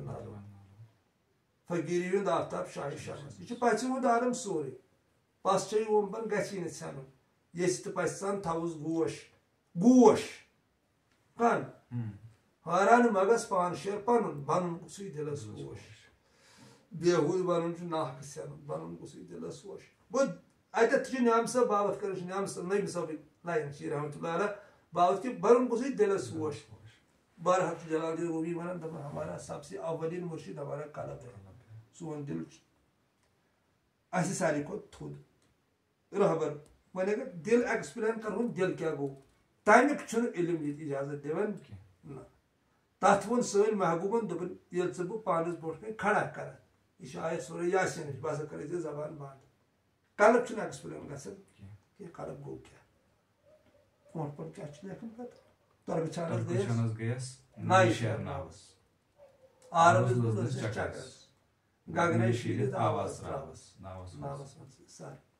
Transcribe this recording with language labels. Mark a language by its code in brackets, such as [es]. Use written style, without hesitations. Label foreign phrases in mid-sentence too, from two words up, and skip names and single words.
[ks] نالو فقیٖری ہُنٛد آفتاب شاہہِ شمس یہ چھُ پژھِ ہُنٛد عالم سورُے پژھ چھے وومبن گژھی نہٕ ژھٮ۪نُن یژھِ تہٕ پژھِ سان تھوُس گوش گوش کن حٲران مگس پان شیر پنُن بنُن گوٚژھُے دلس خۄش بیہوٗد بنُن چھُ ناحق ژھٮ۪نُن بنُن گوٚژھُے دلس خۄش گوٚو اتٮ۪تھ چھُ نعام صٲب باوت کران نعام صٲب نبی صٲبٕنۍ لایِن چھِ [ar] رحمتہ اللہ علیہ [ks] باوت کہ بنُن گوٚژھُے دلس خۄش بہرحال چھُ جلال الدین رومی ونان دپان [ur] ہمارا سب سے اولین مرشد ہمارا قلب ہے [ks] سون دل اسہِ ساروی کھۄتہٕ تھوٚد رہبر وۄنۍ اگر دل ایکسپلین کرہون دل کیٛاہ گوٚو تمیُک چھُنہٕ علم ییٚتہِ اجازت دِوان نہ تتھ ووٚن سٲنۍ محبوٗبن دوٚپُن ییٚلہِ ژٕ بہٕ پانس برونٛٹھ کَنۍ کھڑا کران یہِ چھُ آیت سورہ یاسیٖنٕچ بہٕ ہسا کرے ژےٚ زبان بنٛد قلب چھُنہٕ ایکسپلین گژھان کینٛہہ قلب گوٚو کیٛاہ برونٛٹھ پن کیٛاہ چھُ لیکھان پتہٕ تربہٕ چھانس گٔیس نایہِ شیرناوس آرس بُلس چکرس گگنے شیٖرِتھ آواز تراوس ناوس منٛز سر